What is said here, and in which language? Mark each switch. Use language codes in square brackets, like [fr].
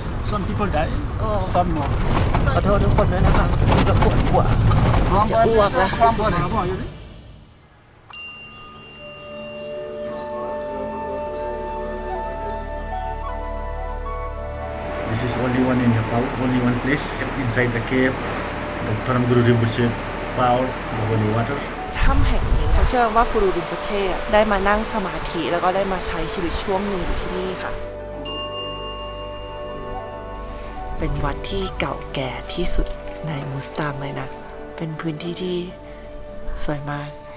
[en] Some people die, some more. [th] ขอโทษทุกคนด้วยนะคะจะปวดหัวจะอ้วกแล้ว [en] This is only one in Nepal, only one place inside the cave. Dr. Guru Rinpoche poured the holy water. [th] ถ้ำแห่งนี้เขาเชื่อว่ากูรูริมโปเช่ได้มานั่งสมาธิแล้วก็ได้มาใช้ชีวิตช่วงหนึ่งอยู่ที่นี่ค่ะเป็นวัดที่เก่าแก่ที่สุดในมูสตังเลยนะ เป็นพื้นที่ที่สวยมาก